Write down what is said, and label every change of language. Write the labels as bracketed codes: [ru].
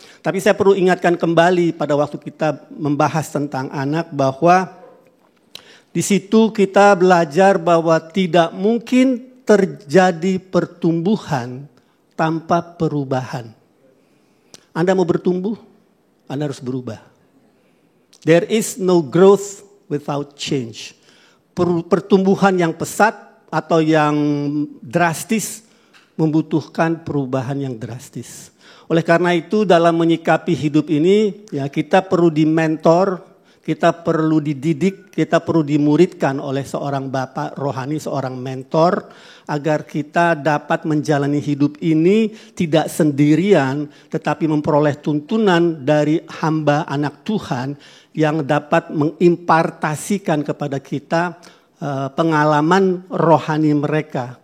[id] Tapi saya perlu ingatkan kembali pada waktu kita membahas tentang anak bahwa di situ kita belajar bahwa tidak mungkin terjadi pertumbuhan tanpa perubahan. Anda mau bertumbuh, Anda harus berubah. [en] There is no growth without change. [id] Pertumbuhan yang pesat atau yang drastis membutuhkan perubahan yang drastis. Oleh karena itu dalam menyikapi hidup ini, ya kita perlu dimentor, kita perlu dididik, kita perlu dimuridkan oleh seorang bapak rohani, seorang mentor, agar kita dapat menjalani hidup ini tidak sendirian, tetapi memperoleh tuntunan dari hamba anak Tuhan yang dapat mengimpartasikan kepada kita pengalaman rohani mereka.